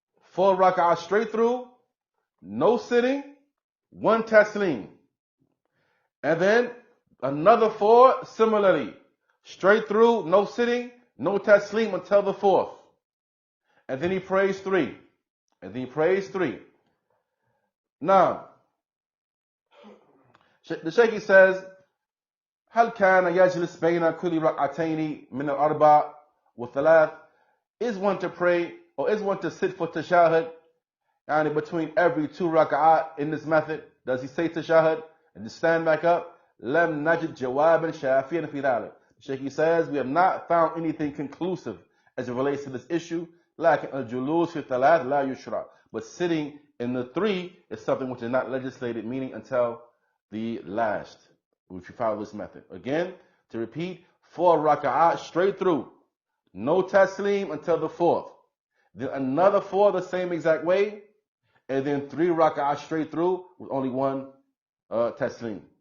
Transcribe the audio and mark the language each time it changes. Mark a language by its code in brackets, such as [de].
[en] 4 rak'ah straight through, no sitting, 1 taslim. And then another 4 similarly, straight through, no sitting, no taslim until the 4th. And then he prays 3. And then he prays 3. Now, the Shaykh says, [ar] هل كان يجلس بين كل ركعتين من الأربع والثلاث? [en] Is one to pray or is one to sit for tashahud and between every 2 rak'ah in this method? Does he say tashahud and just stand back up? [ar] لم نجد جوابا شافيا في ذلك. [en] The Shaykh says we have not found anything conclusive as it relates to this issue. [ar] لكن الجلوس في الثلاث لا يشرع. [en] But sitting in the 3 is something which is not legislated, meaning until the last, if you follow this method. Again, to repeat, 4 rak'ah straight through, no taslim until the 4th. Then another 4 the same exact way, and then 3 rak'ah straight through with only 1 taslim.